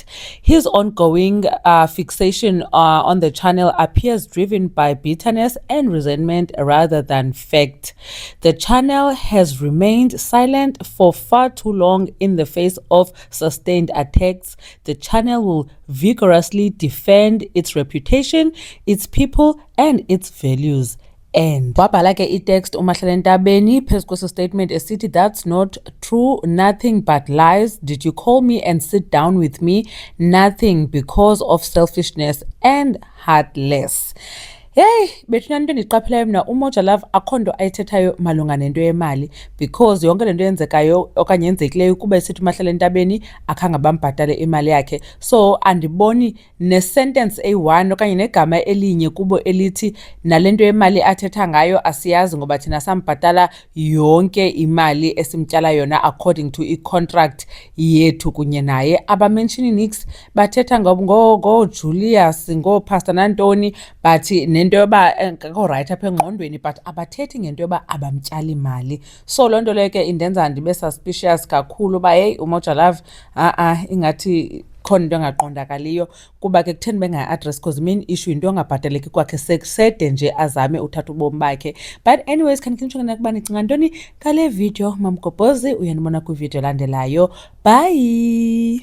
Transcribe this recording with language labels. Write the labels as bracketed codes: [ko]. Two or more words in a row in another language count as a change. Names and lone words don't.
[en] His ongoing fixation on the channel appears driven by bitterness and resentment rather than fact. The channel has remained silent for far too long in the face of sustained attacks. The channel will vigorously defend its reputation, its people, and its values. [xh] And wabhala ke itext uMahlala Entabeni phezu kwesi statement esithi, [en] that's not true, nothing but lies. Did you call me and sit down with me? Nothing, because of selfishness and heartless. [xh] Hey, bethuna into endiqapheleyo mna uMoja Love akho nto ayithethayo malunga nento yemali, because yonke le nto yenzekayo okanye yenzekileyo kuba esithi uMahlala Entabeni akhange bambhatale imali yakhe. So andiboni nesentence eyi-1 okanye negama elinye kubo elithi nale nto yemali athetha ngayo asiyazi ngoba thina sambhatala yonke imali esimtyala yona [en] according to [xh] i-contract yethu kunye naye. Abamenshini nix, bathetha ngoJulius, ngoPastor nantoni, bathi nento yoba ngakho right apha engqondweni, but abathethi ngento yoba abamtyali imali. So loo nto leyo ke indenza ndibe suspicious kakhulu uba hey uMoja Love ingathi khona into engaqondakaliyo, kuba ke kutheni bengayi-address because [en] main issue [xh] into yongabhataleki kwakhe sede nje azame uthatha ubomi bakhe. [en] But anyways [xh] khandikhe ukuba nicinga ntoni ngale video. Mamgobhozi uyanibona kwivideo elandelayo. Bye.